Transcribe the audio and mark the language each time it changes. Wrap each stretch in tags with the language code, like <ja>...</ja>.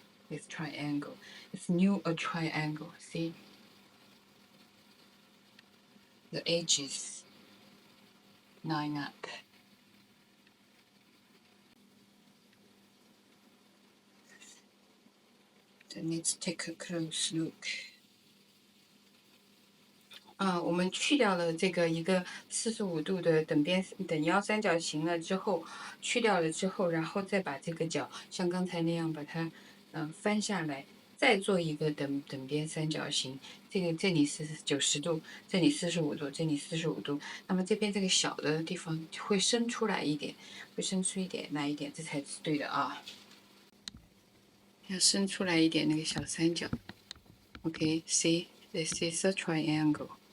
<en>This triangle. It's new a triangle. See, the edges line up. Then let's take a close look.</en> <zh>我们去掉了这个一个45度的等腰三角形了之后，去掉了之后，然后再把这个角像刚才那样把它翻下来，再做一个等边三角形。这里是90度，这里45度，这里45度。那么这边这个小的地方会伸出来一点，会伸出一点来一点，这才是对的啊。要伸出来一点那个小三角。</zh> <en>Okay, see, this is a triangle.</en>